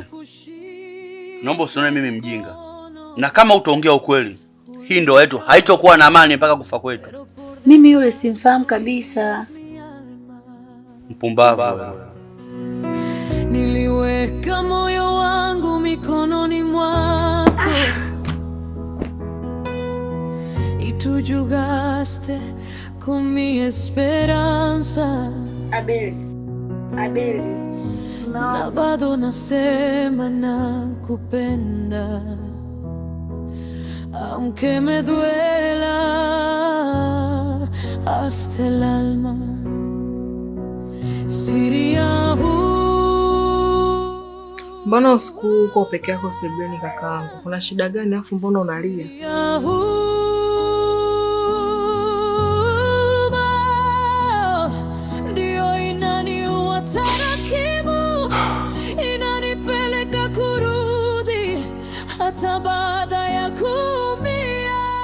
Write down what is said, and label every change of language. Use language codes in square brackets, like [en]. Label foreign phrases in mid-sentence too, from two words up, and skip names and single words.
[sw] Naomba usione mimi mjinga. Na kama utaongea ukweli, hii ndoa yetu haitokuwa na amani mpaka kufa kwetu. Mimi yule simfahamu kabisa. Mpumbavu. Niliweka moyo wangu mikononi mwako, [es] y tú jugaste con mi esperanza. [sw] Abel. Na bado nasema nakupenda, [es] aunque me duela hasta el alma. [sw] Siri yangu. Mbona usiku uko peke yako sebuleni kakaangu? Kuna shida gani afu mbona unalia? Hata baada ya kuumia.